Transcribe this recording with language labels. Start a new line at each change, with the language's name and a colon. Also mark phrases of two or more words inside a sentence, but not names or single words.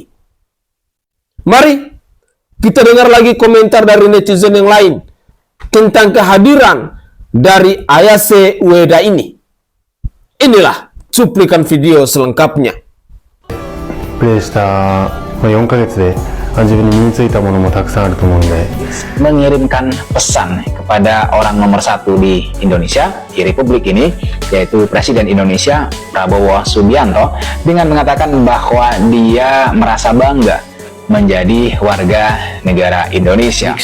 Indonesian: Mari kita dengar lagi komentar dari netizen yang lain tentang kehadiran dari Ayase Ueda ini. Inilah cuplikan video selengkapnya.
Japanese: プレーした4ヶ月で自分に身についたものもたくさんあると思うんで、
Indonesian: mengirimkan pesan kepada orang nomor satu di Indonesia, di Republik ini, yaitu Presiden Indonesia Prabowo Subianto, dengan mengatakan bahwa dia merasa bangga menjadi warga negara Indonesia.